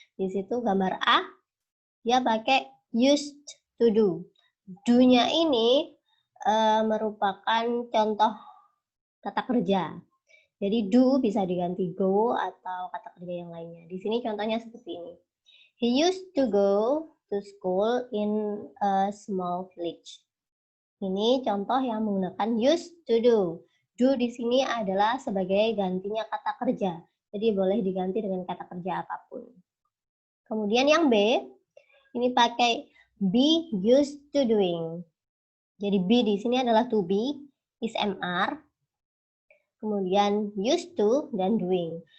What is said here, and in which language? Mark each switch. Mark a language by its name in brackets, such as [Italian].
[Indonesian] Di situ gambar A, dia pakai used to do. Do-nya ini merupakan contoh kata kerja. Jadi do bisa diganti go atau kata kerja yang lainnya. Di sini contohnya seperti ini. [English] He used to go to school in a small village. [Indonesian] Ini contoh yang menggunakan used to do. Do di sini adalah sebagai gantinya kata kerja. Jadi boleh diganti dengan kata kerja apapun. Kemudian yang B, ini pakai be used to doing. Jadi be di sini adalah to be, is MR. Kemudian used to dan doing.